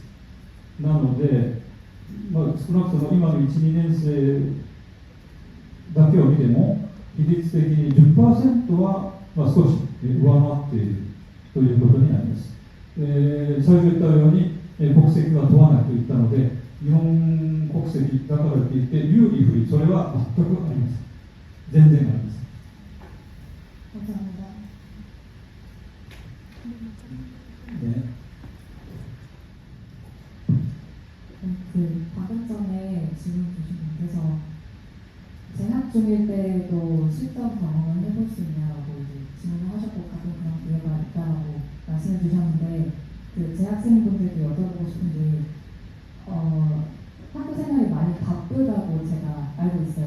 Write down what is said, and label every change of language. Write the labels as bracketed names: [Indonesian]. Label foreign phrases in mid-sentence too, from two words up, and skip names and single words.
[Japanese] なので、少なくとも今の 1,2 年生だけを見ても比率的に 10% は、少し上回っているということになります。最初言ったように国籍は問わないと言ったので、日本国籍だからといって有利不利、それは全くありません。全然ありません。 [Korean] 방금 전에 질문 주신 분께서 재학 중일 때도 실전 경험을 해볼 수 있냐라고 질문을 하셨고 가끔 그런 기회가 있다라고 말씀을 주셨는데 그 재학생분들께 여쭤보고 싶은 게 학교 생활이 많이 바쁘다고 제가 알고 있어요.